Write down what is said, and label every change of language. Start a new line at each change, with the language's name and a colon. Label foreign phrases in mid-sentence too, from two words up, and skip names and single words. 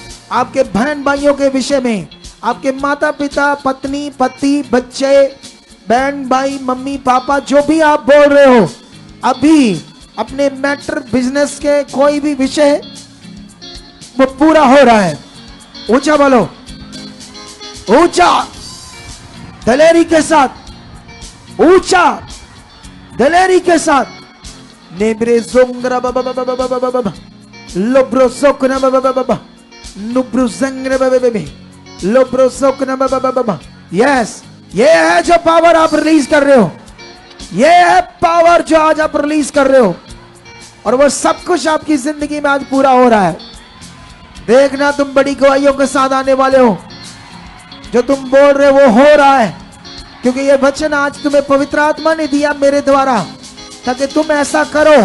Hindi: आपके बहन भाइयों के विषय में, आपके माता पिता, पत्नी, पति, बच्चे, बहन भाई, मम्मी पापा, जो भी आप बोल रहे हो अभी, अपने मैटर, बिजनेस के कोई भी विषय, वो पूरा हो रहा है। ऊंचा बोलो, ऊंचा, दलेरी के साथ, ऊंचा, दलेरी के साथ। नेब्रे जोंगरा बाबा बाबा बाबा बाबा, लोब्रो सोकना बाबा बाबा, नुब्रो जंगरा बाबा बाबा, लोब्रो सोकना बाबा बाबा। यस, ये है जो पावर आप रिलीज कर रहे हो, ये है पावर जो आज आप रिलीज कर रहे हो, और वो सब कुछ आपकी जिंदगी में आज पूरा हो रहा है। देखना, तुम बड़ी गवाहियों के साथ आने वाले हो। जो तुम बोल रहे हो वो हो रहा है, क्योंकि ये वचन आज तुम्हें पवित्र आत्मा ने दिया मेरे द्वारा, ताकि तुम ऐसा करो।